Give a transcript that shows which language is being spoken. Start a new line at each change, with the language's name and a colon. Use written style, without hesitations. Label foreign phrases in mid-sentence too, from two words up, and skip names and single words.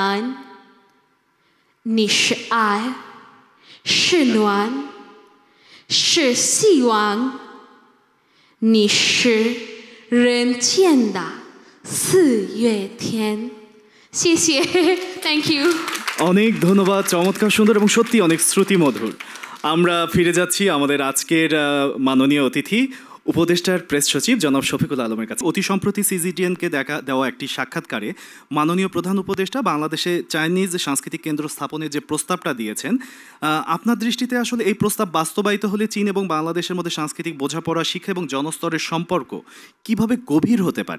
Chinese: 你是爱，是暖，是希望。你是人间的4月天。
English: 谢谢 Thank you.
Bangla: অনেক ধন্যবাদ, চমৎকার, সুন্দর এবং সত্যি অনেক শ্রুতিমধুর। আমরা ফিরে যাচ্ছি আমাদের আজকের মাননীয় অতিথি উপদেষ্টার প্রেস সচিব জনাব শফিকুল আলমের কাছে অতি সম্প্রতি সিজিটিএনকে দেওয়া একটি সাক্ষাৎকারে মাননীয় প্রধান উপদেষ্টা বাংলাদেশে চাইনিজ সাংস্কৃতিক কেন্দ্র স্থাপনের যে প্রস্তাবটা দিয়েছেন, আপনার দৃষ্টিতে আসলে এই প্রস্তাব বাস্তবায়িত হলে চীন এবং বাংলাদেশের মধ্যে সাংস্কৃতিক বোঝাপড়া, শিক্ষা এবং জনস্তরের সম্পর্ক কিভাবে গভীর হতে পারে?